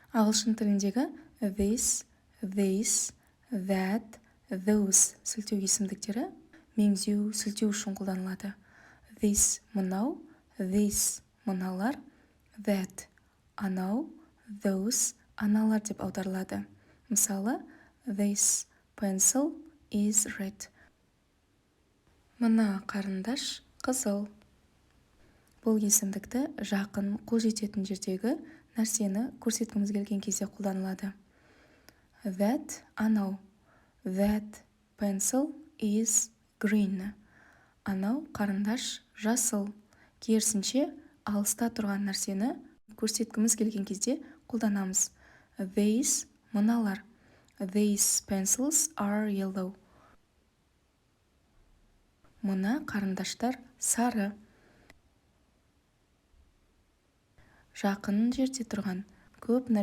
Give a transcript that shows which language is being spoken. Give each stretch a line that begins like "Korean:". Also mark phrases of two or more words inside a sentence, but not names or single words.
Kazakh: Ағылшын тіліндегі
English: this, that, those
Kazakh: сілтеу есімдіктері меңзеу, сілтеу үшін қолданылады. This мынау, this мыналар, that анау, those аналар деп аударылады. Мысалы,
English: this pencil is red.
Kazakh: Мына қарындаш қызыл. Бұл есімдікті жақын, қол жететін жердегі нәрсені көрсеткіміз келген кезде қолданылады.
English: That анау. That pencil is green.
Kazakh: Анау қарындаш жасыл. Керісінше, алыста тұрған нәрсені көрсеткіміз келген кезде қолданамыз. These мыналар.
English: These pencils are yellow.
Kazakh: Мына қарындаштар сары. Жақын жерде тұрған көп нәрсе